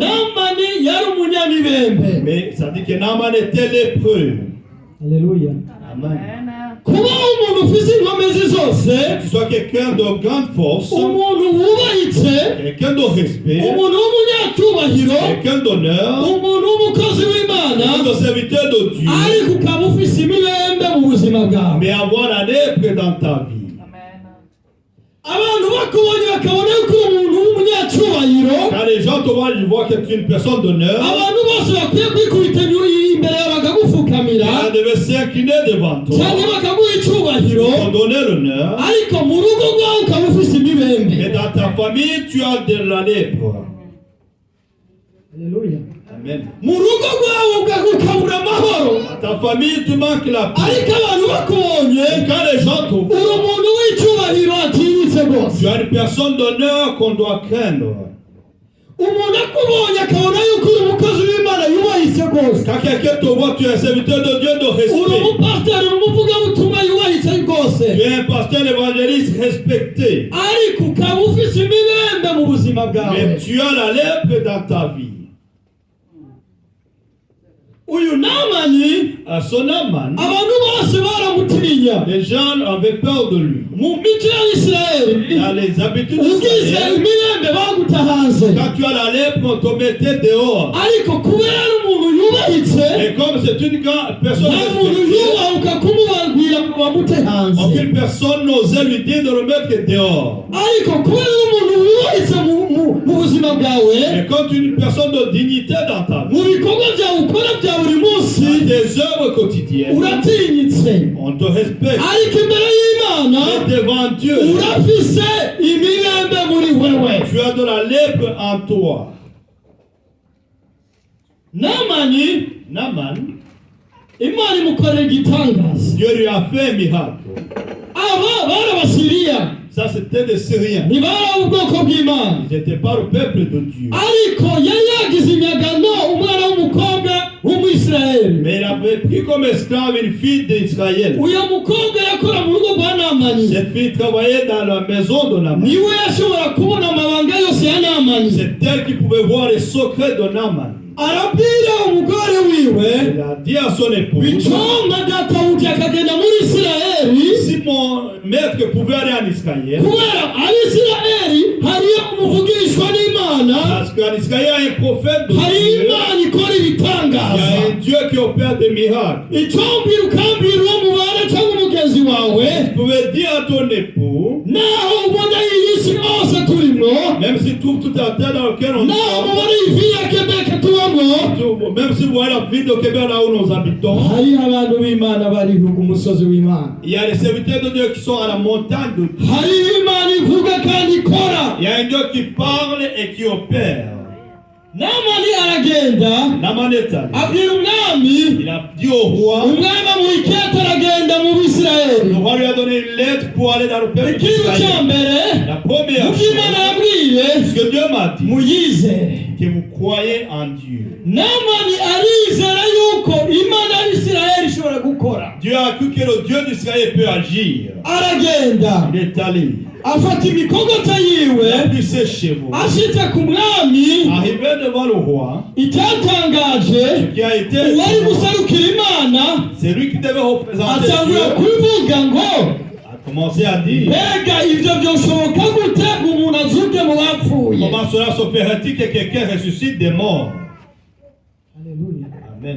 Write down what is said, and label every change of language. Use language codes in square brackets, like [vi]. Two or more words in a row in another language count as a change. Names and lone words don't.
[rn] Namani yari umunyamibembe. [fr] mais ça dit que Naaman était lépreux. [rn] Haleluya. [fr] Amen. [rn] kuba umuntu ufise inkomezi zose, [fr] que tu sois quelqu'un de grande force, [rn] umuntu wubahitse, [fr] quelqu'un de respect, [rn] umuntu w'umunyacyubahiro, [fr] quelqu'un d'honneur, [rn] umuntu w'umukozi w'Imana, [fr] quelqu'un de serviteur de Dieu, [rn] ariko ukaba ufise imibembe mu buzima bwawe. [fr] mais avoir la lèpre dans ta vie. [rn] Abantu bakubonye bakabona yuko uri umuntu w'umunyacyubahiro, [fr] Quand les gens te voient, ils voient que tu es une personne d'honneur, [rn] abantu bose bakwiye kwikubita imbere yawe bakagufukamira [fr] ils devaient s'incliner devant toi, [rn] cyangwa bakaguha icyubahiro, [fr] te donner l'honneur. [rn] ariko mu rugo rwawe ukaba ufise imibembe. [fr] Mais dans ta famille, tu as de la lèpre. [rn] Haleluya. [fr] Amen. [rn] Mu rugo rwawe ukabura amahoro, [fr] Dans ta famille, tu manques la paix. [rn] ariko abantu bakubonye [fr] Et quand les gens te [rn] uri [fr] voient, [rn] umuntu w'icyubahiro atinyitse rwose. [fr] tu as une personne d'honneur qu'on doit craindre. [rn] Umuntu akubonye akabona yuko uri umukozi w'Imana yubahitse rwose. [fr] Quand quelqu'un te voit, tu es un serviteur de Dieu de [rn] Uri [fr] respect. [rn] umupasiteri, uri umuvugabutumwa yubahitse rwose, [fr] Tu es un pasteur évangéliste respecté. [rn] ariko ukaba ufise imibembe mu buzima bwawe. [fr] Mais tu as la lèpre dans ta vie. [rn] Uyu Namani [fr] À son Naaman, [rn] abantu bose baramutinya. [fr] les gens avaient peur de lui. [rn] Mu mico y'Isirayeli [fr] Dans les habitudes [rn] ugize [fr] d'Israël, [rn] imibembe baguta hanze, [fr] quand tu as la lèpre, on te mettait dehors. [rn] ariko kubera ari umuntu yubahitse, [fr] Et comme c'est une grande personne [rn] nta muntu [fr] respectée, [rn] yubahuka kumubabwira ngo bamute hanze. [fr] aucune personne n'osait lui dire de le mettre dehors. [rn] Ariko kubera ari umuntu wubahitse mu buzima bwawe, [fr] Et comme tu es une personne de dignité dans ta vie, [rn] mu bikorwa byawe ukora bya buri munsi, [fr] dans tes œuvres quotidiennes, [rn] uratinyitse. [fr] on te respecte. [rn] Ariko imbere y'Imana [fr] Mais devant Dieu, [rn] urafise imibembe muri wewe. [fr] tu as de la lèpre en toi. [rn] Namani, [fr] Naaman, [rn] Imana imukorera igitangaza. [fr] Dieu lui a fait un miracle. [rn] Aba bari Abasiriya, [fr] Ça, c'était des Syriens. [rn] ntibari ubwoko bw'Imana, [fr] Ils n'étaient pas le peuple de Dieu. [rn] ariko yari yagize imyagano umwana w'umukobwa w'Umwisirayeli. [fr] Mais il avait pris comme esclave une fille d'Israël. [rn] Uyu mukobwa yakora mu rugo rwa Namani, [fr] Cette fille travaillait dans la maison de Naaman. [rn] niwe yashobora kubona amabanga yose ya Namani. [fr] C'est elle qui pouvait voir les secrets de Naaman. [rn] Arabwira umugore wiwe, [fr] Il a dit à son épouse, [rn] bituma databuja akagenda muri Isirayeli, [fr] si mon maître pouvait aller en Israël, [rn] kubera Abisirayeli hariyo umuvugishwa n'Imana, [fr] parce qu'en Israël, il y a un prophète de [rn] hari [fr] Dieu, [rn] Imana ikora [fr] il y [rn] ibitangaza. [fr] a un Dieu qui opère des miracles. [rn] Icyambira ukambira uwo mubana cyangwa umugenzi wawe, [fr] Tu pouvais dire à ton époux, [rn] naho ubona iyi si yose turimo, [fr] même si tu trouves toute la terre dans laquelle on [rn] naho [fr] est, [rn] mubona iyi vie ya Quebec tubamo, [fr] même si vous voyez la ville de Québec là où nous habitons, [rn] hariho abantu b'Imana bariho ku musozi w'Imana, [fr] il y a les serviteurs de Dieu qui sont à la montagne de Dieu. [rn] hariho Imana ivuga kandi ikora. [fr] Il y a un Dieu qui parle et qui opère. [rn] Namani aragenda [fr] Naaman est allé. [rn] abwira umwami, [fr] Il a dit au roi, [rn] umwami amuha ikete aragenda mu Bisirayeli. [fr] le roi lui a donné une lettre pour aller dans le peuple [rn] Ikintu cya [fr] d'Israël. [rn] mbere [fr] La première [rn] mu byo Imana [fr] chose, [rn] yabwiye, [fr] ce que Dieu m'a dit, [rn] muyizere. [fr] que vous croyez en Dieu. [rn] Namani arizera yuko Imana y'Isirayeli ishobora gukora. [fr] Dieu a cru que le Dieu d'Israël peut agir. [rn] Aragenda [fr] Il est allé. [rn] afata imikogota [fr] Il [rn] yiwe, [fr] a pris ses chevaux. [rn] ashitse ku mwami, [fr] Arrivé devant le roi, [rn] icyatangaje [fr] ce qui a été, [rn] uwari guserukira Imana [fr] c'est lui qui devait représenter [rn] atangura [fr] Dieu, [rn] kuvuga ngo, [fr] a commencé à dire, [rn] mbega ibyo byoshoboka gute ngo umuntu azuke mu bapfuye? [fr] comment cela se ferait-il que quelqu'un ressuscite des morts? [rn] Haleluya. [fr] Amen.